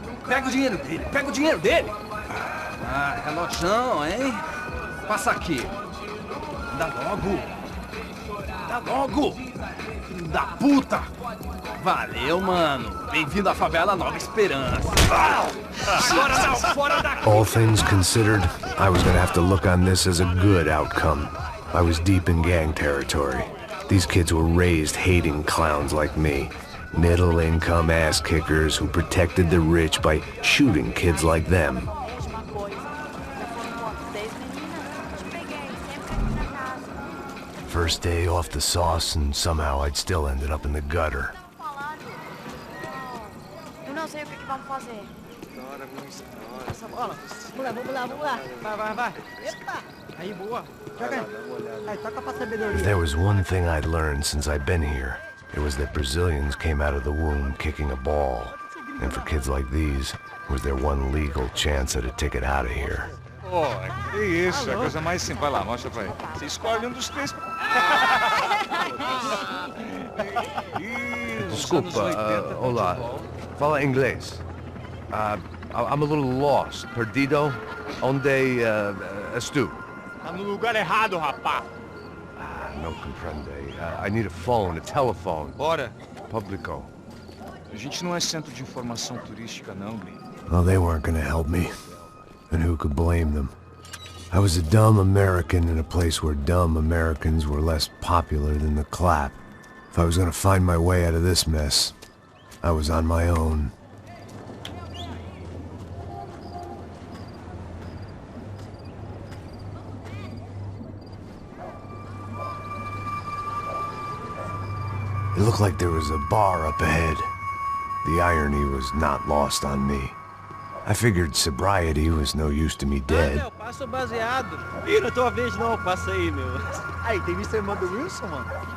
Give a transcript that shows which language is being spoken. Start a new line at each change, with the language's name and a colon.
Portuguese: Pega o dinheiro dele, Ah, relojão, hein? Passa aqui. Dá logo. Filho da puta. Valeu, mano. Bem-vindo à favela Nova Esperança. Agora não, fora daqui.
English: All things considered, I was gonna have to look on this as a good outcome. I was deep in gang territory. These kids were raised hating clowns like me. Middle-income ass-kickers who protected the rich by shooting kids like them. First day off the sauce, and somehow I'd still ended up in the gutter.
Portuguese: Eu não sei o que vamos fazer. Essa bola. Vamos lá. Vai. Epa! Aí, boa. Joga aí. Aí, toca pra sabedoria.
English: If there was one thing I'd learned since I'd been here, it was that Brazilians came out of the womb kicking a ball. And for kids like these, was their one legal chance at a ticket out of here.
Portuguese: Pô, que isso, é a coisa mais simples. Vai lá, mostra pra ele. Você escolhe um dos três. Desculpa, olá. Fala inglês.
English: I'm a little lost.
Portuguese: Perdido? Onde estou? Tá no lugar errado, rapá.
Spanish: No comprende.
English: I need a phone, a telephone.
Portuguese: Bora. Publico. A gente não é centro de informação turística, não, gringo.
English: Well, they weren't gonna help me. And who could blame them? I was a dumb American in a place where dumb Americans were less popular than the clap. If I was gonna find my way out of this mess, I was on my own. It looked like there was a bar up ahead. The irony was not lost on me. I figured sobriety was no use to me dead.
Portuguese: Meu, passa o baseado. Ih, não é tua vez não, passa aí, meu. Aí, tem visto a irmã do Wilson, mano?